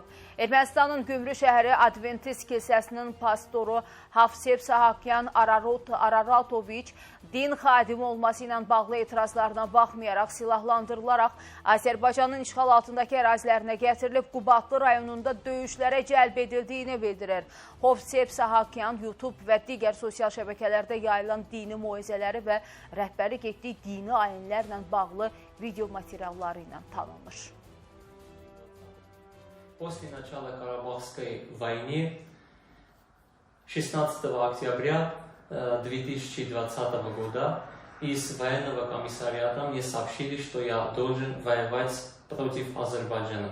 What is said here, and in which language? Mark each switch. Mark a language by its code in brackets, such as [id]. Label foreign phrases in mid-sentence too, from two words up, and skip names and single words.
[az] Ermənistanın Gümrü şəhəri Adventist kilsəsinin pastoru Havsev Sahakyan Araratoviç din xadimi olması ilə bağlı etirazlarına baxmayaraq silahlandırılaraq Azərbaycanın işğal altındakı ərazilərinə gətirilib Qubadlı rayonunda döyüşlərə cəlb edildiyini bildirir. Havsev Sahakyan YouTube və digər sosial şəbəkələrdə yayılan dini moizələri və rəhbərlik etdiyi dini ayinlərlə bağlı video materialları ilə tanınır. [ru] После начала Карабахской войны 16 октября 2020 года из военного комиссариата мне сообщили, что я должен воевать против Азербайджана.